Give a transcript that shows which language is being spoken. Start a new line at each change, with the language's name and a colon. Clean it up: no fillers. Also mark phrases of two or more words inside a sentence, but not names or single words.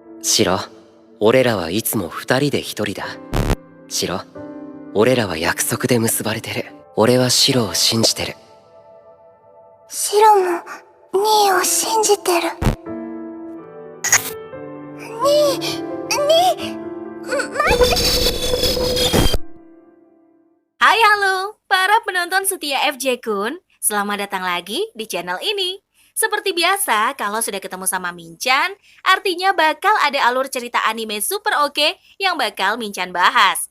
Japanese: シロ、俺らはいつも二人で一人だ。シロ、俺らは約束で結ばれてる。俺はシロを信じてる。シロもニーを信じてる。
Indonesian: Hai halo, para penonton setia FJ Kun. Selamat datang lagi di channel ini. Seperti biasa, kalau sudah ketemu sama Minchan, artinya bakal ada alur cerita anime super oke yang bakal Minchan bahas.